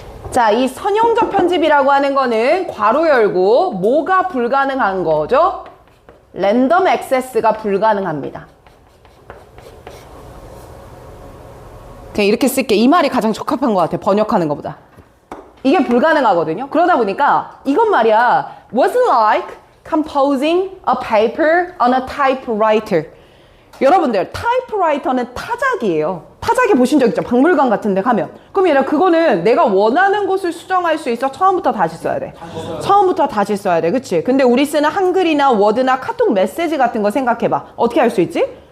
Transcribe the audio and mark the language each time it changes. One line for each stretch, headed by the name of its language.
Korean: 자, 이 선형적 편집이라고 하는 거는 괄호 열고 뭐가 불가능한 거죠? 랜덤 액세스가 불가능합니다. 그냥 이렇게 쓸게. 이 말이 가장 적합한 것 같아. 번역하는 것보다. 이게 불가능하거든요. 그러다 보니까 이건 말이야.
English: Was like composing a paper on a typewriter.
Korean: 여러분들 타이프라이터는 타작이에요. 타작에 보신 적 있죠? 박물관 같은 데 가면. 그럼 얘들아 그거는 내가 원하는 곳을 수정할 수 있어? 처음부터 다시 써야 돼. 처음부터 다시 써야 돼. 그치? 근데 우리 쓰는 한글이나 워드나 카톡 메시지 같은 거 생각해봐. 어떻게 할 수 있지?